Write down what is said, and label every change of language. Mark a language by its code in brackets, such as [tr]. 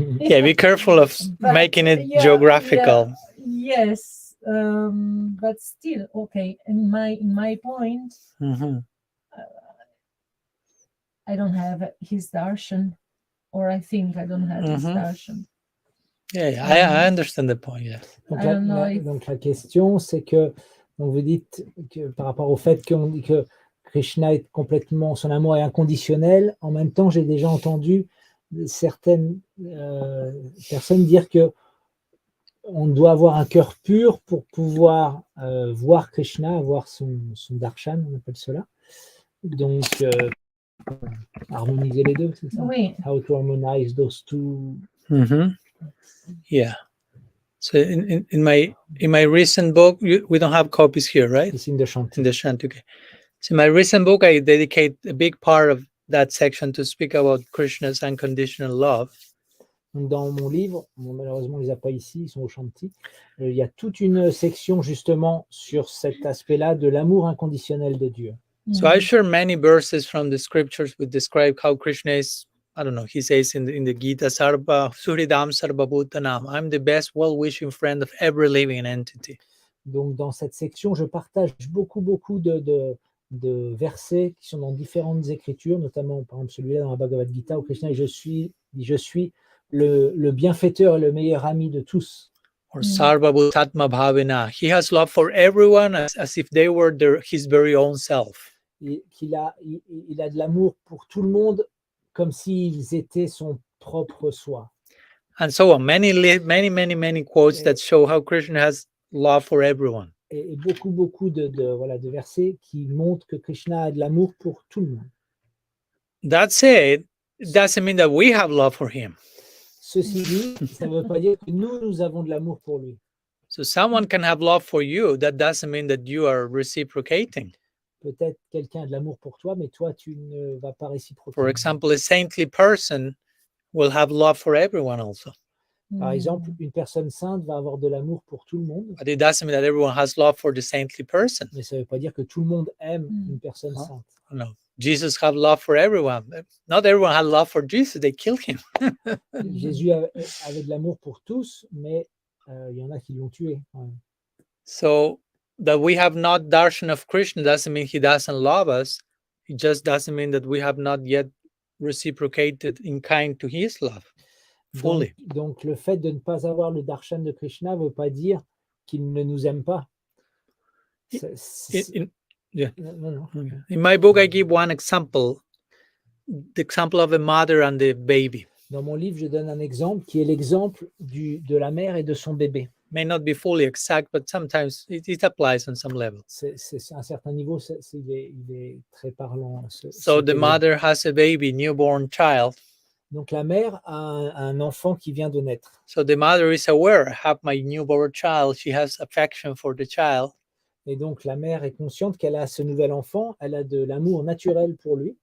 [en] Yeah, be careful of making it geographical. Yes, but still, okay. In my point, I don't have his darshan, or I think I don't have his darshan. Yeah, I understand the point. Yeah. [fr] Donc la question, c'est que vous dites que par rapport au fait qu'on dit que Krishna est complètement, son amour est inconditionnel. En même temps, j'ai déjà entendu certaines personnes dire que on doit avoir un cœur pur pour pouvoir voir Krishna, avoir son darshan, on appelle cela. Donc, harmoniser les deux, c'est ça? Oui. [en] How to harmonize those two. Yeah. So in my recent book, we don't have copies here, right? It's in the Shanti. In the Shanti, okay. So in my recent book, I dedicate a big part of that section to speak about Krishna's unconditional love. [fr] Dans mon livre, malheureusement on ne les a pas ici, ils sont au Shanti, il y a toute une section justement sur cet aspect-là de l'amour inconditionnel de Dieu. [en] So I share many verses from the scriptures which describe how Krishna is, I don't know, he says in the Gita, [sa] Sarva Suridam Sarva Bhutanam, [en] I'm the best well-wishing friend of every living entity. [fr] Donc dans cette section, je partage beaucoup de versets qui sont dans différentes écritures, notamment par exemple celui-là dans la Bhagavad Gita où Krishna dit je suis le bienfaiteur et le meilleur ami de tous. [en] Or [sa] Sarva Bhutatma Bhavina, [en] he has love for everyone as if they were his very own self. [fr] Il a de l'amour pour tout le monde comme s'ils étaient son propre soi. [en] And so on, many quotes that show how Krishna has love for everyone. [fr] Et beaucoup de versets qui montrent que Krishna a de l'amour pour tout le monde. [en] That said, it doesn't mean that we have love for him. [fr] Ceci dit, ça ne veut pas dire que nous avons de l'amour pour lui. [en] So someone can have love for you. That doesn't mean that you are reciprocating. [fr] Peut-être quelqu'un a de l'amour pour toi, mais toi, tu ne vas pas réciproquer. [en] For example, a saintly person will have love for everyone also. [fr] Par exemple, une personne sainte va avoir de l'amour pour tout le monde. [en] But it doesn't mean that everyone has love for the saintly person. [fr] Mais ça ne veut pas dire que tout le monde aime une personne sainte. [en] No. Jesus had love for everyone. Not everyone had love for Jesus. They killed him. [fr] Jésus avait de l'amour pour tous, mais il y en a qui l'ont tué. Ouais. [en] So that we have not darshan of Krishna doesn't mean he doesn't love us. It just doesn't mean that we have not yet reciprocated in kind to his love fully. [fr] Donc le fait de ne pas avoir le darshan de Krishna ne veut pas dire qu'il ne nous aime pas. [en] Yeah. No. Okay. In my book, I give one example, the example of a mother and the baby. [fr] Dans mon livre, je donne un exemple qui est l'exemple de la mère et de son bébé. [en] May not be fully exact, but sometimes it applies on some level. [fr] C'est à un certain niveau, il est très parlant. [en] So the mother has a baby, newborn child. [fr] Donc la mère a un enfant qui vient de naître. [en] So the mother is aware, I have my newborn child. She has affection for the child. [fr] Et donc la mère est consciente qu'elle a ce nouvel enfant, elle a de l'amour naturel pour lui.